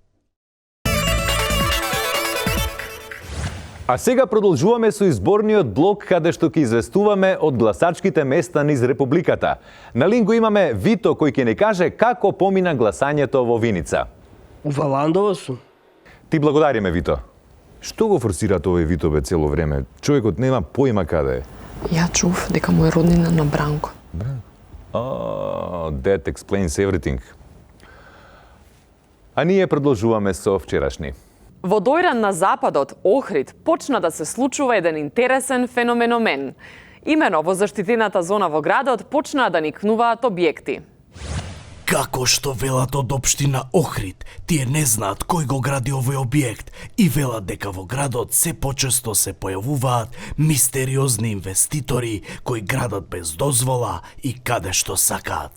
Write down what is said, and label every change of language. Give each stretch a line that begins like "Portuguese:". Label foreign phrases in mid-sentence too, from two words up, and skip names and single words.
Macedonian: А сега продолжуваме со изборниот блок каде што ќе известуваме од гласачките места низ Републиката. На линку имаме Вито кој ќе ни каже како помина гласањето во Виница. Ува Ландово сум. Ти благодариме, Вито. Што го форсира овој Вито бе цело време? Човекот нема појма каде е. Ја чув дека му е роднина на Бранко.
English: That explains everything.
Macedonian: А ние продолжуваме со вчерашни. Во Дојран на западот, Охрид, почна да се случува еден интересен феноменомен. Имено во заштитената зона во градот почнаа да никнуваат објекти. Како што велат од општина Охрид, тие не знаат кој го гради овој објект и велат дека во градот се почесто се појавуваат мистериозни инвеститори кои градат без дозвола и каде што сакаат.